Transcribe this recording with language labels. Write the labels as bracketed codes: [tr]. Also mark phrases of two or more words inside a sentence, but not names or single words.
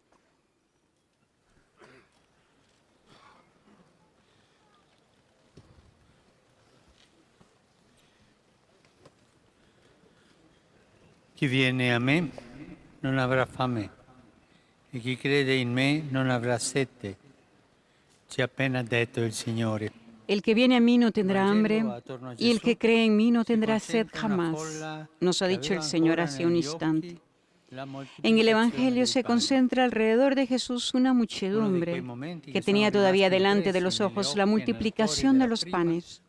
[it] Chi viene a me non avrà fame, e chi crede in me non avrà sete. Ci ha appena detto il Signore. [es] El que viene a mí no tendrá hambre, y el que cree en mí no tendrá sed jamás, nos ha dicho el Señor hace un instante. En el Evangelio se concentra alrededor de Jesús una muchedumbre que tenía todavía delante de los ojos la multiplicación de los panes.